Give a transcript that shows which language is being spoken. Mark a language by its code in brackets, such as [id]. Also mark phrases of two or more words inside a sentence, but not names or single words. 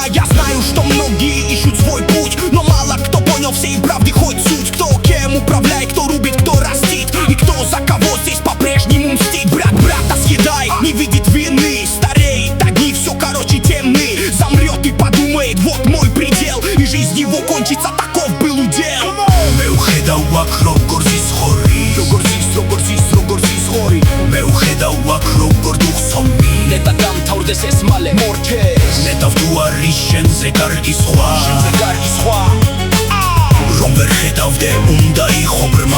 [ru] Я знаю, что многие ищут свой путь, но мало кто понял всей правды хоть суть. Кто кем управляет, кто рубит, кто растит, и кто за кого здесь по-прежнему мстит. Брат брата съедает, не видит вины, стареет, одни все короче темны. Замрет и подумает, вот мой предел, и жизнь его кончится, таков был удел. [ka] მე ვხედავ აქ როგორ ზის ხორი მე ვხედავ აქ როგორ დუხსომი ნეტა დამთავრდეს ეს მალე მორჩეს ნეტავ თუ არის შენზე კარგი სხვა რომ ვერ ხედავდე უნდა იყო ბრმა